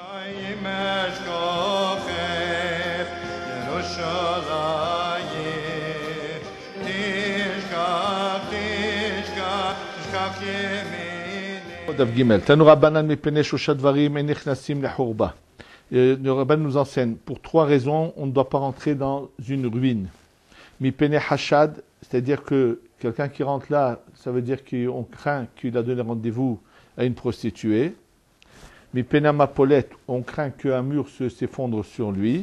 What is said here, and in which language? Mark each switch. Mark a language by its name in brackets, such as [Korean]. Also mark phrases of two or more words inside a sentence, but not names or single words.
[Hebrew] דף ג' תנו רבנן מפני שלושה דברים אין נכנסים לחורבה. [French] Le rabbin nous enseigne, pour trois raisons, on ne doit pas rentrer dans une ruine. [Hebrew] מפני החד, [French] c'est-à-dire que quelqu'un qui rentre là, ça veut dire qu'on craint qu'il a donné rendez-vous à une prostituée. [Hebrew] מפני מפולת, [French] on craint qu'un mur s'effondre sur lui.